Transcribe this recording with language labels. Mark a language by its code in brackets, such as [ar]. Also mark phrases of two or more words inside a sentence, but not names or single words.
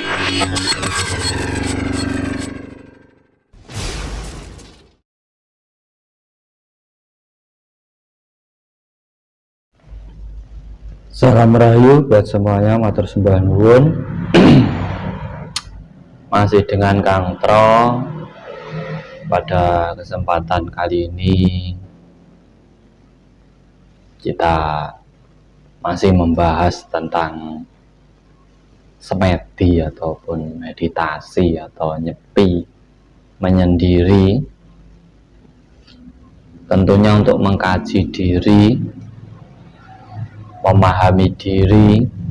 [id] Salam rahayu buat semuanya, [jv] matur sembah nuwun. [id] Masih dengan Kang Tro. Pada kesempatan kali ini kita masih membahas tentang semedi ataupun meditasi atau nyepi, menyendiri, tentunya untuk mengkaji diri, memahami diri.